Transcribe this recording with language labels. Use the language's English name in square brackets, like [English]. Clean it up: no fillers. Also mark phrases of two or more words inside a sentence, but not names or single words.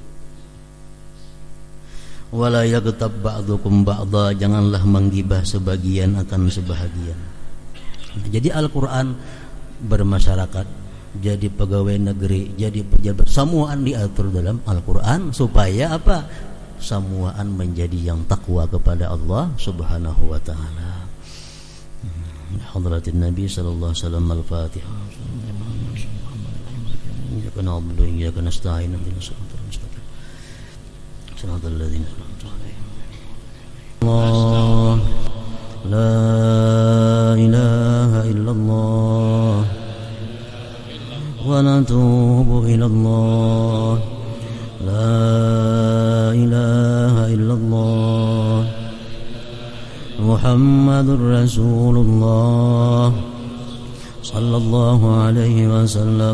[Arabic] ولا يغتب بعضكم بعضا, [Banjar] janganlah menggibah sebagian akan sebahagian. Nah, jadi Al-Quran bermasyarakat, jadi pegawai negeri, jadi pejabat, semuaan diatur dalam Al-Quran supaya apa? semuaan menjadi yang takwa kepada [Arabic] الله سبحانه وتعالى. حضرة النبي صلى الله عليه وسلم. Al-Fatihah. إياك نعبد وإياك نستعين. اهدنا الصراط المستقيم صراط الذين أنعمت عليهم. الله لا إله إلا الله ونتوب إلى الله. لا إله إلا الله محمد رسول الله صلى الله عليه وسلم.